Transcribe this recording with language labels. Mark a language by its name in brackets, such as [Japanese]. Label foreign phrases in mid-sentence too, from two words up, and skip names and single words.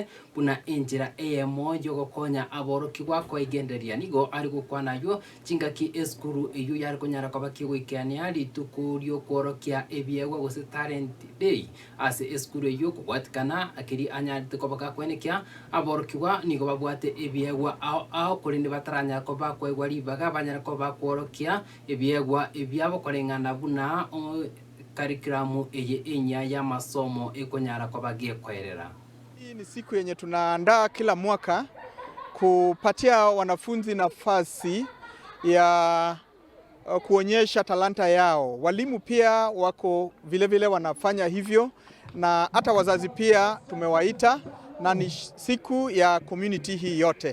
[Gusii] buna injira emo yo gokonya aboroki gwako igenderia nigo ari gukwanayo chingaki eskuru eyo yariko nyarako bakigwikania ari tukurio korokia ebiegwa gose [English] talent day [Gusii] ase eskuru eyo kubwatikana akiri anyariko bagakwenekia aboroki gwa nigo babwate ebiegwa ao kurinde bataranya ko bakwegwa ribaga banyarako bakworokia ebiegwa ebyabo korengana buna curriculum eye enya ya masomo ekonyara kwa bagie kwerera. [Swahili] Hii ni siku yenye tunaandaa kila mwaka kupatia wanafunzi nafasi ya kuonyesha talanta yao. Walimu pia wako vile wanafanya hivyo na hata wazazi pia tumewaita na ni siku ya community hii yote.